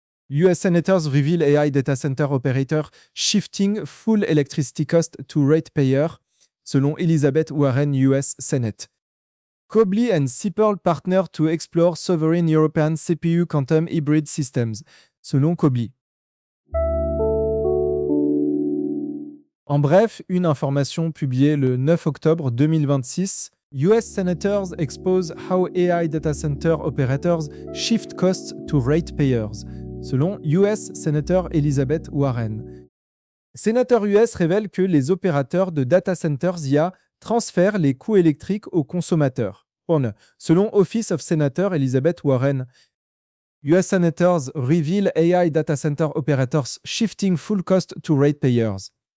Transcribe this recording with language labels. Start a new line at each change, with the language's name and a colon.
English: US senators reveal AI data center operator shifting full electricity cost to ratepayer. Selon Elizabeth Warren, US Senate. Cobly and Seapearl partner to explore sovereign European CPU quantum hybrid systems.
French: Selon Cobly. En bref, une information publiée le 9 octobre 2026.
English: US senators expose how AI data center operators shift costs to ratepayers.
French: Selon US Senator Elizabeth Warren. Sénateur US révèle que les opérateurs de data centers IA transfèrent les coûts électriques aux consommateurs.
English: Selon Office of Senator Elizabeth Warren, US Senators reveal AI data center operators shifting full cost to ratepayers.